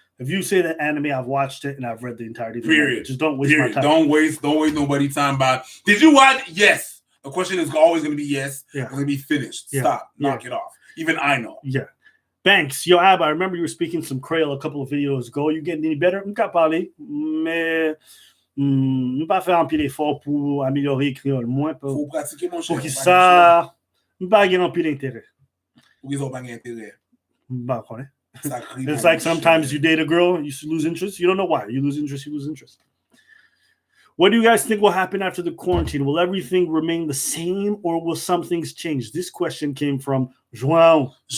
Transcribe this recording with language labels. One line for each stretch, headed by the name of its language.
English: If you say that anime, I've watched it and I've read the entirety. Period. Just don't waste my time. Don't waste nobody's time by. Did you watch? Yes. The question is always going to be yes. Yeah. It's going to be finished. Yeah. Stop. Knock it off. Even I know. Yeah. Banks, yo, Ab, I remember you were speaking some Creole a couple of videos ago. You getting any better?
French: Je peux parler, mais je pas faire un pile d'effort pour améliorer Creole. Moins Faut pratiquer mon cher. Pour que ça, je pas gagner un pile d'intérêt. Pour qu'ils ont pas d'intérêt.
English: Bah, it's like sometimes you date a girl, you lose interest. You don't know why. You lose interest. What do you guys think will happen after the quarantine? Will everything remain the same or will some things change? This question came from João.